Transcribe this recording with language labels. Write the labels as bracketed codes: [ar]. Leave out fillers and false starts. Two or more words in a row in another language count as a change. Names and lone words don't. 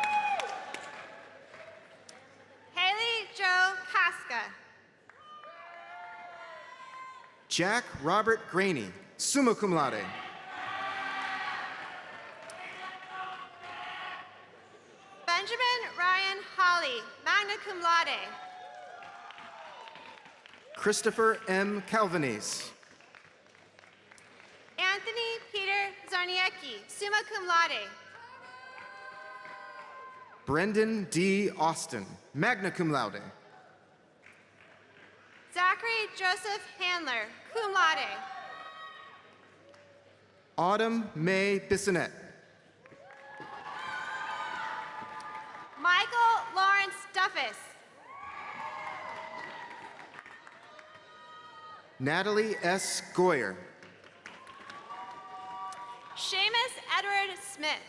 [en] Haley Joe Casca. Jack Robert Graney, [la] summa cum laude. [en] Benjamin Ryan Holly, [la] magna cum laude. [en] Christopher M. Calvanese. Anthony Peter Zarniecki, [la] summa cum laude. [en] Brendan D. [la] Austin, magna cum laude. [en] Zachary Joseph Handler, [la] cum laude. [en] Autumn May Bissonette. Michael Lawrence Duffus. Natalie S. Goyer. Seamus Edward Smith.